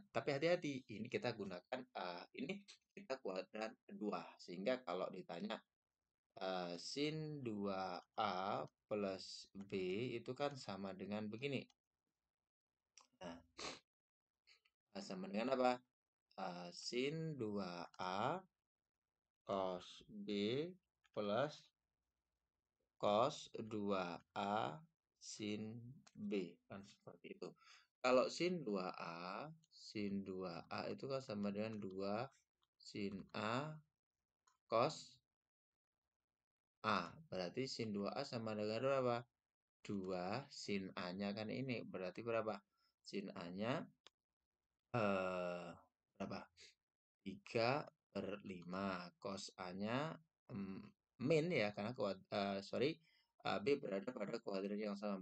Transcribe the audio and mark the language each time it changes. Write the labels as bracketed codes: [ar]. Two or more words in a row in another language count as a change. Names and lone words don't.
[id] Tapi hati-hati, ini kita gunakan, ini kita kuadrat 2. Sehingga kalau ditanya, sin 2A plus B itu kan sama dengan begini. Nah, sama dengan apa? Sin 2A cos B plus cos 2A sin B. Kan seperti itu. Kalau sin 2A itu kan sama dengan 2 sin A cos A. Berarti sin 2A sama dengan berapa? 2 sin A-nya kan ini. Berarti berapa? Sin A-nya berapa? 3/5. Cos A-nya min ya, karena B berada pada kuadrat yang sama.